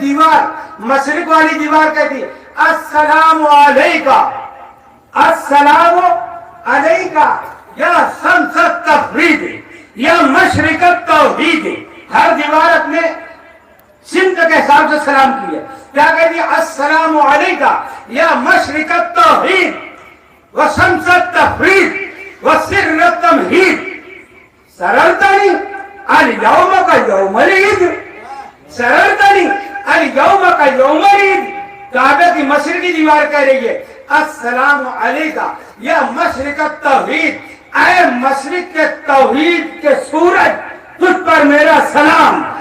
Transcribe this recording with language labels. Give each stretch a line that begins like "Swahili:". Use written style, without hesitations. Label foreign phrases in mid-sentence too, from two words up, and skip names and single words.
Urdu: دیوار، مشرق والی دیوار کہتی ہے
Arabic: السلام علیکہ، السلام علیکہ یا شمس التفرید یا مشرق التوحید۔
Urdu: ہر دیوار اپنے سمت کے حساب سے سلام کی ہے۔ کیا کہتی ہے؟
Arabic: السلام علیکہ یا مشرق التوحید و شمس التفرید و سر التمہید، سرلتنی الیوم کا یوم العید، سرلتنی الیوم کا یوم العید۔
Urdu: کعبے کی مشرقی دیوار کہہ رہی ہے
Arabic: السلام علیکہ یا مشرق التوحید،
Urdu: اے مشرق کے توحید کے سورج تجھ پر میرا سلام،